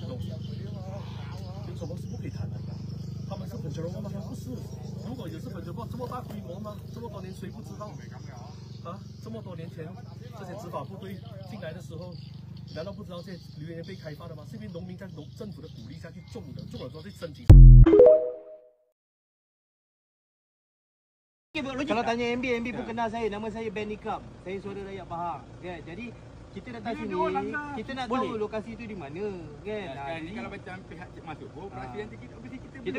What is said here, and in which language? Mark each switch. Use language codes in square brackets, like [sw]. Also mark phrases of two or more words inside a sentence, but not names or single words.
[zh] 什么是不可以谈的？他们是本地人吗？不是。如果也是本地人，这么大规模吗？这么多年谁不知道？啊，这么多年前这些执法部队进来的时候，难道不知道这些榴莲园被开发的吗？是因为农民在政府的鼓励下去种的，种了之后去申请。 [ms] Kalau tanya MB pun kenal saya, nama saya Ben Nikam. Saya saudara rakyat Pahang. Kan? Jadi kita datang sini, kita nak tahu lokasi itu di mana, kan? Ini kalau macam pihak masuk pun, operasi nanti kita